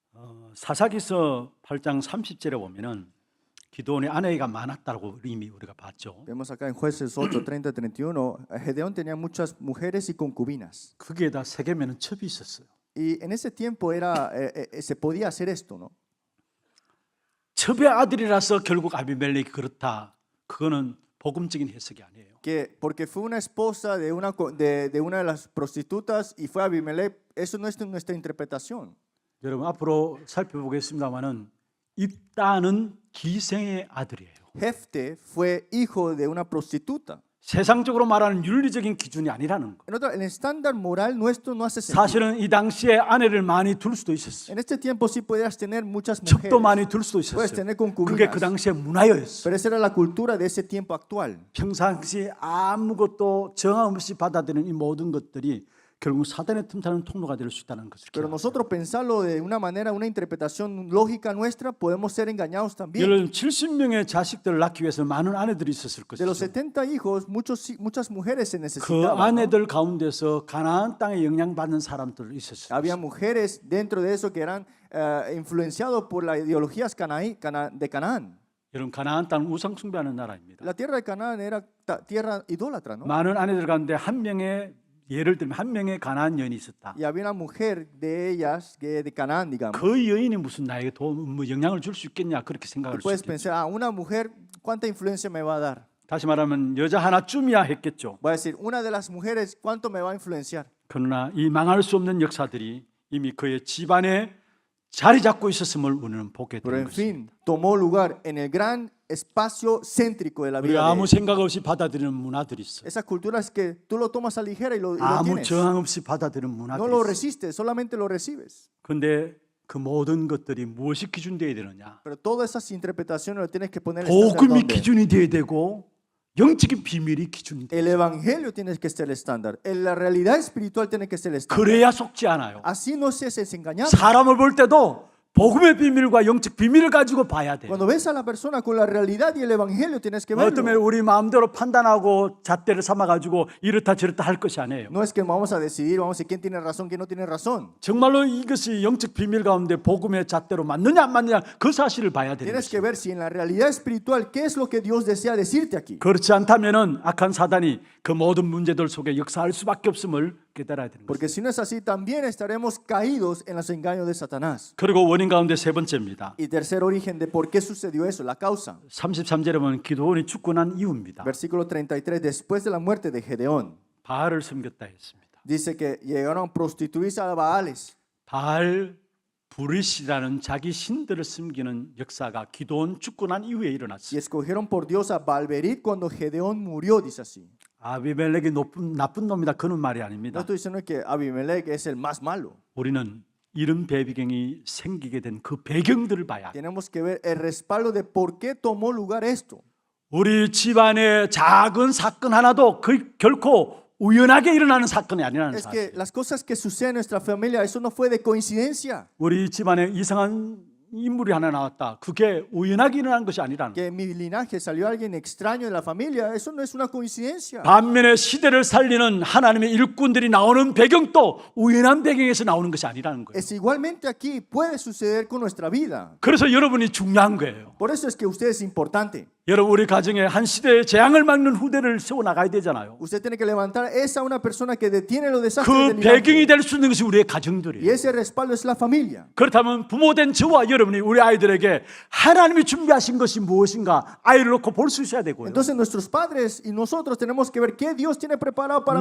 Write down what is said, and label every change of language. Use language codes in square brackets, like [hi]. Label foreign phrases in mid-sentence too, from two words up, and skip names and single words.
[ko] 사사기서 8장 30절에 보면은 기도원의 아내가 많았다고 이미 우리가 봤죠. [es] Vemos acá en Jueces 8, 30, 31, Gedeón tenía muchas mujeres y concubinas. [ko] 거기에다 세겜에는 첩이 있었어요. [es] Y en ese tiempo se podía hacer esto, ¿no? [ko] 첩의 아들이라서 결국 아비멜렉이 그렇다. 그거는 복음적인 해석이 아니에요. [es] Que porque fue una esposa de una de las prostitutas y fue Abimelech, eso no es nuestra interpretación. [ko] 여러분 앞으로 살펴보겠습니다만은 입다는 기생의 아들이에요. [es] Jefte fue hijo de una prostituta. [ko] 세상적으로 말하는 윤리적인 기준이 아니라는 거. [es] En otro, el estándar moral nuestro no hace sentido. [ko] 사실은 이 당시에 아내를 많이 둘 수도 있었어요. [es] En este tiempo sí podías tener muchas [ko] 첩도 [es] mujeres, [ko] 많이 둘 수도 [es] puedes [ko] 있었어요. [es] tener [ko] 그게 [es] concubinas, [ko] 그 당시의 문화였어요. [es] pero esa era la cultura de ese tiempo actual. [ko] 평상시에 아무것도 정함 없이 받아들이는 이 모든 것들이 결국 사단의 틈타는 통로가 될 수 있다는 것을 [es] Pero [ko] 기억하세요. [es] nosotros pensarlo de una manera, una interpretación lógica nuestra, podemos ser engañados también. [ko] 여러분 70명의 자식들을 낳기 위해서 많은 아내들이 있었을 [es] De los [ko] 것이죠. [es] 70 hijos, muchas mujeres se [ko] 그 [es] necesitaban, ¿no? [ko] 아내들 가운데서 가나안 땅에 영향받는 사람들 있었어요. [es] Había mujeres dentro de eso que eran influenciados por las ideologías de Canaán. [ko] 여러분 가나안 땅은 우상 숭배하는 나라입니다. [es] La tierra de Canaán era tierra idólatra, ¿no? [ko] 많은 아내들 가운데 한 명의 예를 들면 한 명의 가나안 여인이 있었다. [es] Y había una mujer de ellas, de Canaán, digamos. [ko] 그 여인이 무슨 나에게 뭐 영향을 줄 수 있겠냐 그렇게 [es] Y [ko] 생각할 수 [es] puedes [ko] 있겠죠. [es] pensar, una mujer, ¿cuánta influencia me va a dar? [ko] 다시 말하면 여자 하나쯤이야 했겠죠. [es] Voy a decir, una de las mujeres, ¿cuánto me va a influenciar? [ko] 그러나 이 망할 수 없는 역사들이 이미 그의 집안에 자리 잡고 있었음을 우리는 보게 [es] Pero [ko] 되는 [es] en [ko] 것입니다. [es] fin, tomó lugar en el gran espacio céntrico de la [ko] 우리 [es] vida de [ko] 아무 [es] él. [ko] 생각 없이 받아들이는 문화들이 있어요. [es] Esas culturas que tú lo tomas a ligera y lo [ko] 아무 [es] tienes. [ko] 저항 없이 받아들이는 [es] No [ko] 문화들이 [es] lo [ko] 있어요. [es] resistes, solamente lo recibes. [ko] 그런데 그 모든 것들이 무엇이 기준되어야 되느냐? [es] Pero todas esas interpretaciones lo tienes que poner en el estándar [ko] 복음이 [es] donde [ko] 기준이 되어야 되고 영적인 비밀이 기준이 돼요. [es] el evangelio tiene que ser el estándar. La realidad espiritual tiene que ser el estándar. [ko] 그래야 속지 않아요. [es] Así no se es engañado. [ko] 사람을 볼 때도 복음의 비밀과 영적 비밀을 가지고 봐야 돼요. [es] Cuando ves a la persona con la realidad y el evangelio tienes que verlo. [ko] 어쩌면 우리 마음대로 판단하고 잣대를 삼아가지고 이렇다 저렇다 할 것이 아니에요. [es] No es que vamos a decidir, vamos a decir quién tiene razón, quién no tiene razón. [ko] 정말로 이것이 영적 비밀 가운데 복음의 잣대로 맞느냐 안 맞느냐 그 사실을 봐야 되는 [es] Tienes que [ko] 것이에요. [es] ver si en la realidad espiritual qué es lo que Dios desea decirte aquí. [ko] 그렇지 않다면은 악한 사단이 그 모든 문제들 속에 역사할 수밖에 없음을 깨달아야 되는 거예요. [es] Porque si no es así, también estaremos caídos en los engaños de Satanás. [ko] 그리고 원인 가운데 세 번째입니다. [es] Y tercer origen de por qué sucedió eso, la causa. [ko] 33절에 보면 기도원이 죽고 난 이후입니다. [es] Versículo 33, después de la muerte de Gedeón, [ko] 바알을 섬겼다 했습니다. [es] dice que llegaron a prostituirse a Baales. [ko] 바알 브릿이라는 자기 신들을 섬기는 역사가 기도원 죽고 난 이후에 [es] Y [ko] 일어났어요. [es] escogieron por Dios a Balberit cuando Gedeón murió, dice así. [ko] 아비멜렉이 나쁜 놈이다 그런 말이 [es] No [ko] 아닙니다. [es] estoy diciendo que Abimelech es el más malo. [ko] 우리는 이런 배경이 생기게 된 그 배경들을 봐야 합니다. [es] Tenemos que ver el respaldo de por qué tomó lugar esto. [ko] 우리 집안의 작은 사건 하나도 그 결코 우연하게 일어나는 사건이 아니라는 [es] Es que [ko] 사실. [es] las cosas que suceden en nuestra familia, eso no fue de coincidencia. [ko] 우리 집안에 이상한 인물이 하나 나왔다. 그게 우연하게 일어난 것이 아니라는. [es] Que en mi linaje salió alguien extraño de la familia, eso no es una coincidencia. [ko] 반면에 시대를 살리는 하나님의 일꾼들이 나오는 배경도 우연한 배경에서 나오는 것이 아니라는 거예요. [es] Es igualmente aquí puede suceder con nuestra vida. [ko] 그래서 여러분이 중요한 거예요. [es] Por eso es que usted es importante. [ko] 여러분 우리 가정에 한 시대의 재앙을 막는 후대를 세워 나가야 되잖아요. [es] Usted tiene que levantar esa una persona que detiene los desastres [ko] 그 [es] del [ko] 배경이 [es] linaje. [ko] 될 수 있는 것이 우리의 [es] Y [ko] 가정들이에요. [es] ese respaldo es la familia. [ko] 그렇다면 부모된 저와 여러분이 우리 아이들에게 하나님이 준비하신 것이 무엇인가 아이를 놓고 볼 수 있어야 되고요. [es] Entonces nuestros padres y nosotros tenemos que ver qué Dios tiene preparado para mis